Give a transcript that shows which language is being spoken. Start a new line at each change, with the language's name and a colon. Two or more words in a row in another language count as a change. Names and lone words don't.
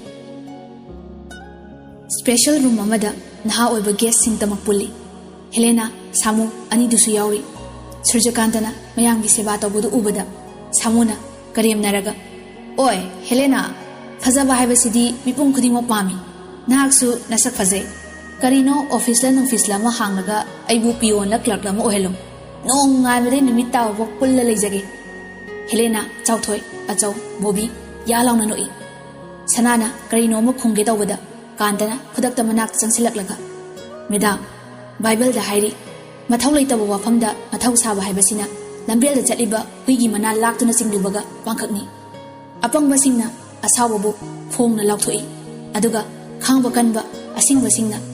English: Special room
Manipuri: amada naha oiba guest sing tamak puli Helena Samu ani dusu yauri Surjakantana mayamgi seba tawbudu ubada Samuna kariyam naraga Oi Helena fazaba haibasidi mipum khudingma pami nahaksu nasak fazai karino office la nungfis la ma hanglaga aibu pion la clerk la ma ohelum nong ngamre numit taw bok pulla leijage Helena chawthoi achau bobi ya launa noi sanana karino ma khungge tawbada Kandana khudakta manak changsilaklaga Madam Bible da hairi mathau leitaba wafamda mathau saba haibasina lambel da chaliba huigi mana laktuna singdubaga wangkhakni apangba singna asawabu phongna lauthoi aduga khangba kanba asingba singna